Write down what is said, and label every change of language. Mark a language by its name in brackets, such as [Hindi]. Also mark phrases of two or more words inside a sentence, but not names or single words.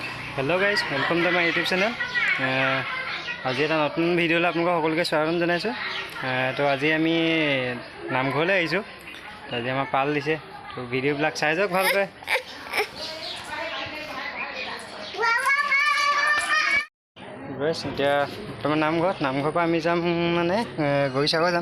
[English] Hello guys welcome to my YouTube channel. [Assamese] आज এটা নতুন ভিডিঅ'লৈ আপোনালোকক সকলোকে স্বাগতম জনাইছোঁ। তো আজি আমি নামঘৰলৈ আহিছোঁ। আজি আমাৰ পাল দিছে, তো ভিডিঅ'বিলাক চাই যাওক ভালকৈ। এতিয়া বৰ্তমান নামঘৰৰ পৰা আমি যাম মানে গৰিসাগৰ যাম।